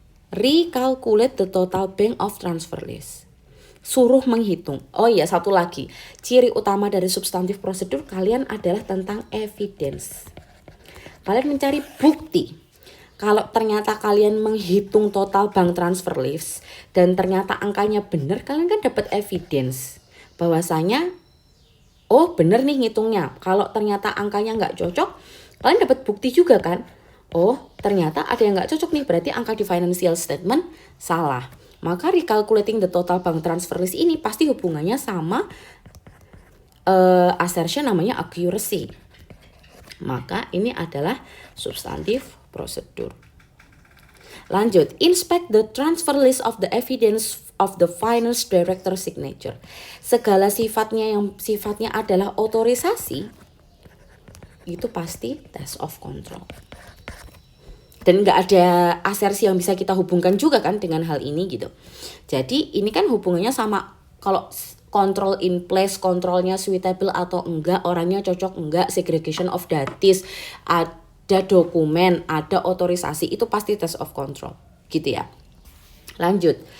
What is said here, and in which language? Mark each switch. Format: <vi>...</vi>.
<en>Recalculate the total bank of transfer list.</en> <id>Suruh menghitung. Oh iya, satu lagi. Ciri utama dari substantif prosedur kalian adalah tentang evidence. Kalian mencari bukti. Kalau ternyata kalian menghitung total bank transfer list dan ternyata angkanya benar, kalian kan dapat evidence bahwasanya benar nih ngitungnya. Kalau ternyata angkanya nggak cocok, kalian dapat bukti juga kan? Ternyata ada yang nggak cocok nih, berarti angka di financial statement salah.</id> <en>Maka recalculating the total bank transfer list</en> <id>ini pasti hubungannya sama</id> <en>assertion namanya accuracy.</en> <id>Maka ini adalah substantif prosedur.</id> <en>Lanjut, inspect the transfer list of the evidence of the finance director signature.</en> <id>Segala sifatnya yang sifatnya adalah otorisasi, itu pasti</id> <en>test of control.</en> <id>Dan nggak ada asersi yang bisa kita hubungkan juga kan dengan hal ini gitu. Jadi ini kan hubungannya sama kalau</id> <en>control in place,</en> <id>kontrolnya suitable atau enggak, orangnya cocok enggak,</id> <en>segregation of datis,</en> <id>ada dokumen, ada otorisasi, itu pasti</id> <en>test of control</en> <id>gitu ya. Lanjut.</id>